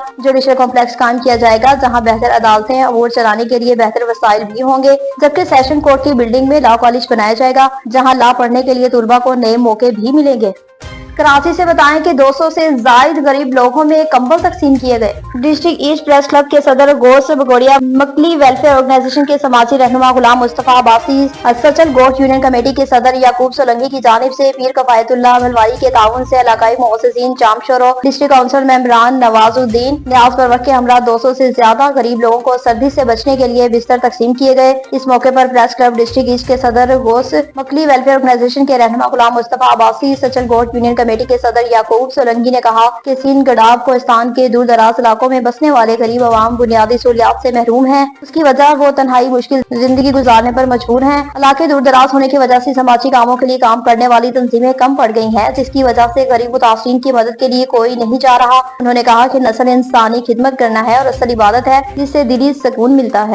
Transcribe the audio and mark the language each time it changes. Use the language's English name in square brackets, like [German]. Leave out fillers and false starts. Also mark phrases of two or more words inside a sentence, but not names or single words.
[English] judicial complex [Urdu] قائم کیا جائے گا جہاں بہتر عدالتیں امور چلانے کے لیے بہتر وسائل بھی ہوں گے، جبکہ [English] session court [Urdu] کی بلڈنگ میں [English] law college [Urdu] بنایا جائے گا جہاں لاء پڑھنے کے لیے طلبہ کو نئے موقعے بھی ملیں گے. کراچی سے بتائیں کہ 200 سے زائد غریب لوگوں میں کمبل تقسیم کیے گئے. ڈسٹرکٹ ایسٹ پریس کلب کے صدر گوش بگوڑیا، مکلی ویلفیئر آرگنائزیشن کے سماجی رہنما غلام مصطفیٰ عباسی، سچل گوٹ یونین کمیٹی کے صدر یعقوب سولنکی کی جانب سے پیر کفایت اللہ املوائی کے تعاون سے علاقائی مؤسسین جامشورو, [English] district council [Urdu] ممبران نوازالدین نیاز پروک کے ہمراہ 200 سے زیادہ غریب لوگوں کو سردی سے بچنے کے لیے بستر تقسیم کیے گئے. اس موقع پر پریس کلب ڈسٹرکٹ ایسٹ کے صدر گوش، مکلی ویلفیئر آرگنائزیشن کے رہنما غلام مصطفیٰ عباسی، سچل گوٹ یونین کمیٹی کے صدر یعقوب سولنکی نے کہا کہ سندھ گڈاب کوہستان کے دور دراز علاقوں میں بسنے والے غریب عوام بنیادی سہولیات سے محروم ہیں. اس کی وجہ وہ تنہائی مشکل زندگی گزارنے پر مجبور ہیں. علاقے دور دراز ہونے کی وجہ سے سماجی کاموں کے لیے کام کرنے والی تنظیمیں کم پڑ گئی ہیں، جس کی وجہ سے غریب متاثرین کی مدد کے لیے کوئی نہیں جا رہا. انہوں نے کہا کہ نسل انسانی خدمت کرنا ہے اور اصل عبادت ہے جس سے دلی سکون ملتا ہے.